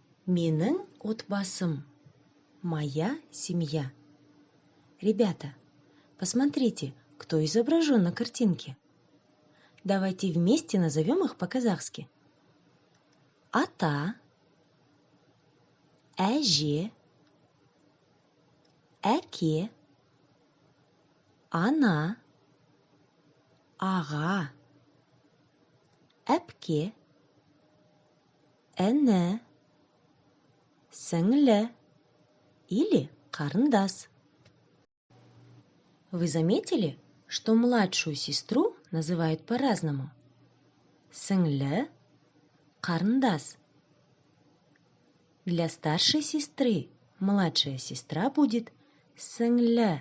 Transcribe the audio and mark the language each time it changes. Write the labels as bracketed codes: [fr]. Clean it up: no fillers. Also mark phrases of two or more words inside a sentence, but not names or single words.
[kk] Менің отбасым. [ru] Моя семья. Ребята, посмотрите, кто изображен на картинке. Давайте вместе назовем их по-казахски. [kk] Ата, әже, әке, ана, аға, әпке, іні, сіңлі или қарындас. [ru] Вы заметили, что младшую сестру называют по-разному? [kk] Сіңлі, қарындас. [ru] Для старшей сестры младшая сестра будет сіңлі.